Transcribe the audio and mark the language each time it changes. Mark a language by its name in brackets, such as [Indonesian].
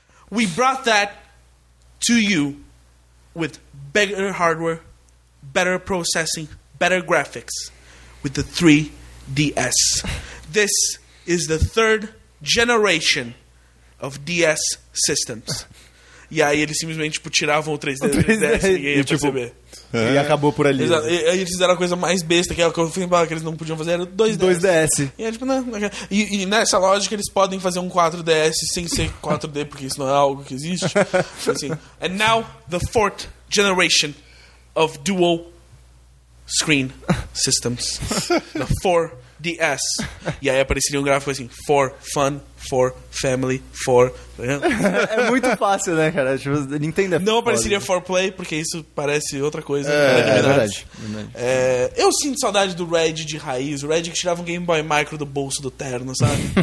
[English] We brought that to you with better hardware, better processing, better graphics with the 3DS. This is the third generation of DS systems. [Portuguese] E aí eles simplesmente tipo, tiravam o 3DS e ninguém ia perceber. E acabou por ali. Exato. Né? E aí eles fizeram a coisa mais besta, que é o que eu falei, que eles não podiam fazer, era 2DS. 2DS. E aí, tipo, e nessa lógica, eles podem fazer um 4DS sem ser 4D, porque isso não é algo que existe. Assim. [English] And now, the fourth generation of dual screen systems. The 4 DS. [Portuguese] E aí apareceria um gráfico assim, [English] for fun, for family, for... [Portuguese] É muito fácil, né, cara? Tipo, Nintendo é não apareceria foda, [English] for play, [Portuguese] porque isso parece outra coisa. É verdade. Eu sinto saudade do Red de raiz. O Red que tirava um Game Boy Micro do bolso do terno, sabe?